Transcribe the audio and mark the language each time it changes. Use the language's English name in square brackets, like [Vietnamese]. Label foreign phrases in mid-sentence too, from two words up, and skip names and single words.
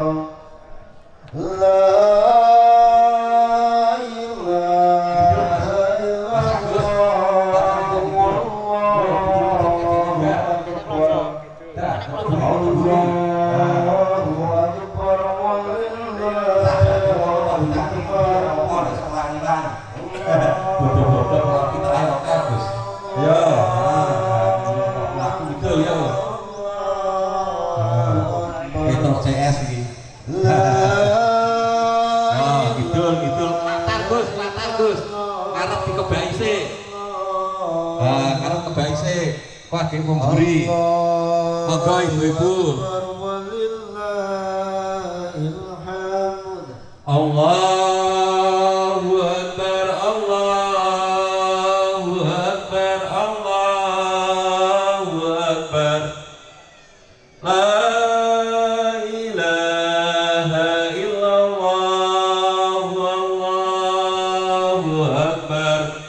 [Arabic] لا إله إلا الله، الله أكبر, [Javanese] CS iki. Ngidul latar Gus. Ngarep dikebai sik. Ngarep kebai sik. Wah, ge wong mburi. Monggo ibu-ibu. [Arabic] الله أكبر، الله أكبر، الله أكبر. لا إله إلا الله، الله أكبر.